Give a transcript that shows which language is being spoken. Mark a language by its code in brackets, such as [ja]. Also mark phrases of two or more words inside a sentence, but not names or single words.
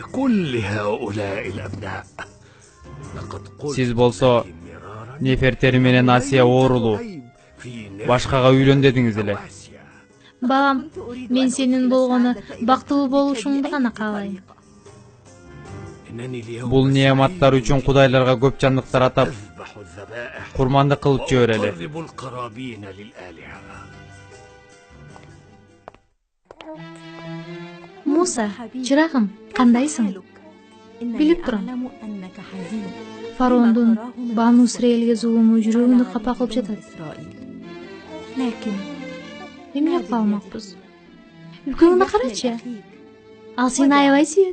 [ky] Сиз болсо Нефертери менен Асия оорулуу. Башкага үйлөн дедиңиз эле. Балам, мен сенин болгону бактылуу болушуңду гана каалайм. Бул неаматтар үчүн кудайларга көп жандыктар атап, [ar] الذبائح [ky] курманды кылып жиберели. [ar] وأقرب القرابين للآلهة. [ky] Musa, чырагым, кандайсың? Билип турам. Фарондун Бану Исраилге зулуму жүрөгүндү капа кылып жатат. Эмне кылмакпыз? Үлкөңдү карачы. Ал сени аябай сүйөт.